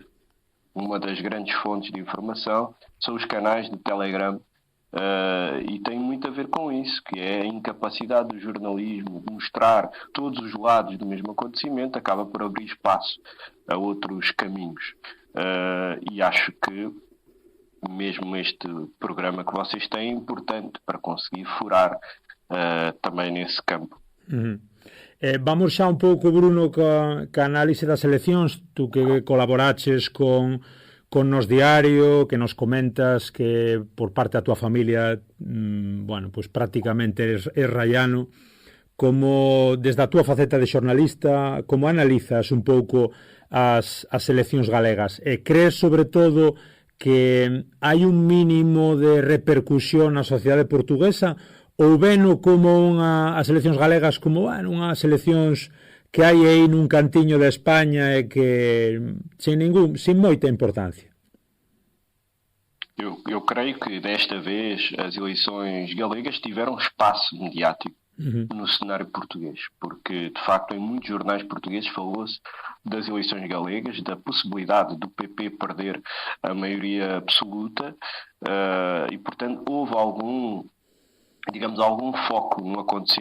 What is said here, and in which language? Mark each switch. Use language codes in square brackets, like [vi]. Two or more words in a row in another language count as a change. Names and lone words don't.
[pt] Uma das grandes fontes de informação são os canais de Telegram, e tem muito a ver com isso, que é a incapacidade do jornalismo de mostrar todos os lados do mesmo acontecimento, acaba por abrir espaço a outros caminhos. E acho que mesmo este programa que vocês têm é importante para conseguir furar também nesse campo. [gl] Vamos xa un pouco, Bruno, ca análise das eleccións. Tú que colaboraches con Nos Diario, que nos comentas que por parte da tua familia, [es] pues prácticamente eres [gl] raiano, como desde a túa faceta de xornalista, como analizas un pouco as eleccións galegas? Crees, sobre todo, que hai un mínimo de repercusión na sociedade portuguesa, ou veno como as seleccións galegas como unhas seleccións que hai aí nun cantiño de España e que sin moita importancia? [pt] Eu creio que desta vez as eleições galegas tiveram espaço mediático no cenário português, porque de facto em muitos jornais portugueses falou-se das eleições galegas, da possibilidade do PP perder a maioria absoluta e portanto houve algum foco no acontecimento.